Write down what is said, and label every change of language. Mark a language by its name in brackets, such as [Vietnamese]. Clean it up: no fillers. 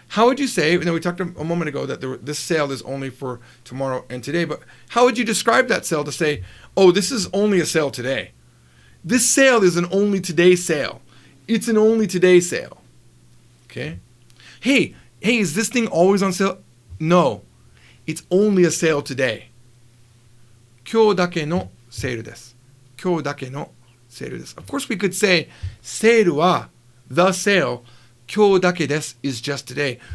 [English] How would you say, we talked a moment ago that this sale is only for tomorrow and today, but how would you describe that sale to say, oh, this is only a sale today? This sale is an only today sale. It's an only today sale. Okay? Hey, is this thing always on sale? No. It's only a sale today. [Japanese] 今日だけのセールです。今日だけのセールです。 [English] Of course we could say セールは the sale [Japanese] 今日だけです [English] is just today.